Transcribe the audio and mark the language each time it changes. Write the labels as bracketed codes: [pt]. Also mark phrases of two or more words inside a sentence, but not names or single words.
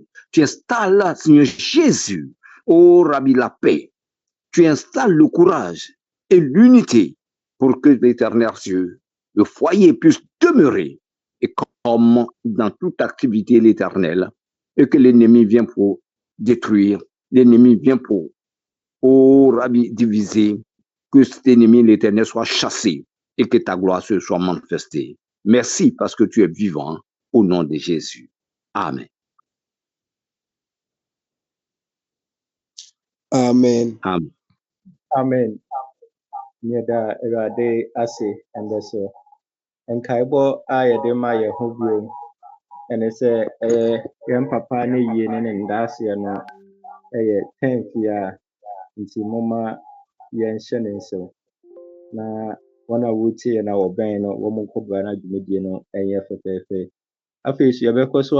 [fr] tu installes, Seigneur Jésus, oh Rabbi, la paix, tu installes le courage et l'unité pour que l'Éternel Dieu, le foyer puisse demeurer et comme dans toute activité l'Éternel et que l'ennemi vient pour détruire, l'ennemi vient pour, oh Rabbi, diviser, que cet ennemi, l'Éternel, soit chassé et que ta gloire se soit manifestée. Merci parce que tu es vivant au nom de Jésus. Amen. Amen. Amen. Amen. [ak] Yɛda Awurade ase ɛndɛ so nkaebɔ a yɛde ma yɛn ho bio ɛne sɛ ɛyɛ yɛn papa ne yie ne ndaaseɛ no ɛyɛ 10th a nti momma yɛnhyɛ ne nsam na wɔn a wɔtie na wɔbɛn no wɔn nkɔbra no dwumadie no ɛyɛ fɛfɛɛfɛ afei so yɛbɛkɔ so